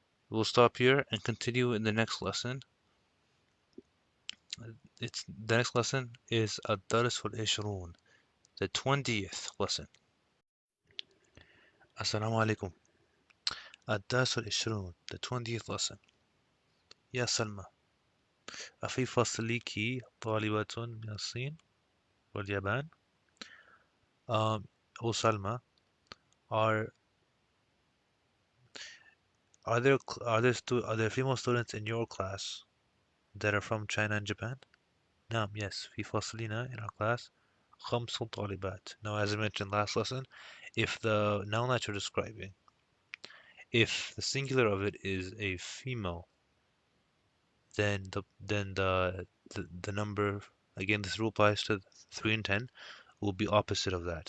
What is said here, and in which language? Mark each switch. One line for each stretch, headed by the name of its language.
English: We'll stop here and continue in the next lesson. The next lesson is
Arabic: الدرس والعشرون,
English: the 20th lesson.
Arabic: Assalamu alaikum. الدرس والعشرون,
English: the 20th lesson.
Arabic: يا سلمى, أفي فصلك طالبة من الصين واليابان?
English: O Salma, are are there female students in your class that are from China and Japan?
Arabic: نعم, yes. في فصلنا,
English: in our class,
Arabic: خمس طالبات.
English: Now, as I mentioned last lesson, if the noun that you're describing, if the singular of it is a female, then the number, again, this rule applies to 3 and 10, will be opposite of that.